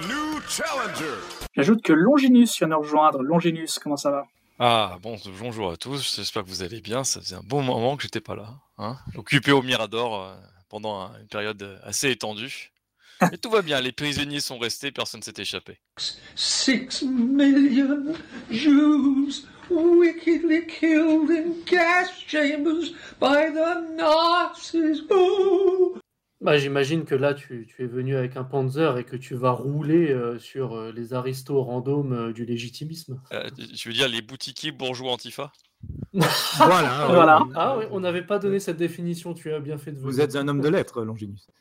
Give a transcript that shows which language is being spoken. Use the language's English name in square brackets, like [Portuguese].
[English] new challenger. [French] J'ajoute que Longinus vient nous rejoindre. Longinus, comment ça va? Ah bon, bonjour à tous, j'espère que vous allez bien. Ça faisait un bon moment que j'étais pas là, hein, occupé au Mirador pendant une période assez étendue. Et tout va bien, les prisonniers sont restés, personne ne s'est échappé. [English] 6 million Jews wickedly killed in gas chambers by the Nazis. [French] Bah, j'imagine que là, tu es venu avec un Panzer et que tu vas rouler sur les aristos randoms du légitimisme. Tu veux dire les boutiquiers bourgeois antifa? voilà. Ah oui, on n'avait pas donné cette définition, tu as bien fait de vous. Vous êtes un homme de lettres, Longinus.